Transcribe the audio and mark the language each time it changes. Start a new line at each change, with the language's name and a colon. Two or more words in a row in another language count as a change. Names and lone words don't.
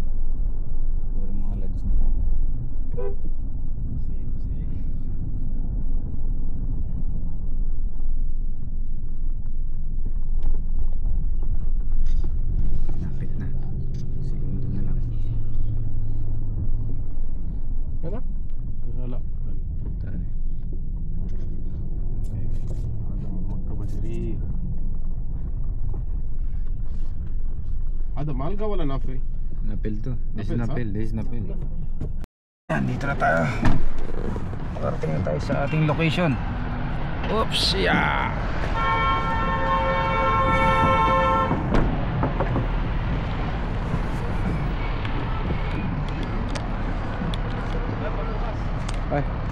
Filipino: Puro mga lodge dito. Lapit na. Segundo na lang. Ano? Wala. Tara.
Arabic: هذا مالقا ولا نافي؟
Filipino: Napil to.
English: This is
Filipino: Napil, napil.
English: This is napil.
Filipino: Yan, dito na tayo. Parating na tayo sa ating location. Oops, yeah. Ay.